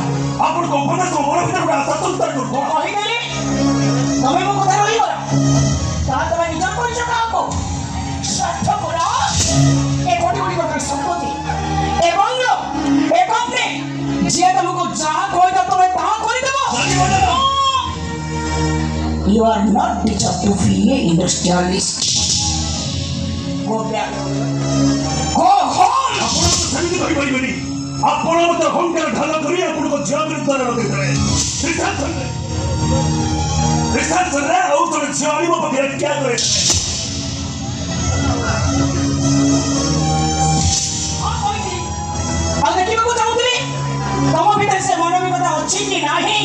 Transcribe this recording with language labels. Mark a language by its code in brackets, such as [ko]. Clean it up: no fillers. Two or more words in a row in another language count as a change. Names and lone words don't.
[or] ଆପଣଙ୍କ ଉପଦେଶ ମନ ଭିତରେ ଗୋଟେ ଆଶା ସଞ୍ଚାର କରୁଛ। ମୁଁ କହିଦେଲି, ତମେ ମୋ କଥା ରହିଗଲ। ତାହା ତମେ ନିଜର କରିଛ କାହାକୁ? ସ୍ୱାର୍ଥପର ଏ କୋଟି କୋଟି ଟଙ୍କାର ସମ୍ପତ୍ତି, ଏ ବଙ୍ଗଲୋ, ଏ କମ୍ପାନୀ, ଯିଏ ତମକୁ ଯାହା କହିବ ତମେ ତାହା କରିଦେବ। [en] You are not deserved to be an industrialist. Go back. Go home. [or] ଆପଣ ତ ସେମିତି କରିପାରିବେନି। ଆପଣ ମୋତେ ଅହଙ୍କାର ଢାଲ କରି ଆପଣଙ୍କ ଝିଅ ବିରୁଦ୍ଧରେ ଲଗେଇଦେବେ। ରିସେପ୍ସନରେ ଆଉ ଜଣେ ଝିଅ ଆଣି ମୋ ପାଖରେ ଠିଆ କରେଇଦେବେ। ଆଉ ଦେଖିବାକୁ ଚାହୁଁଥିଲି ତମ ଭିତରେ ସେ ମାନବିକତା ଅଛି କି ନାହିଁ।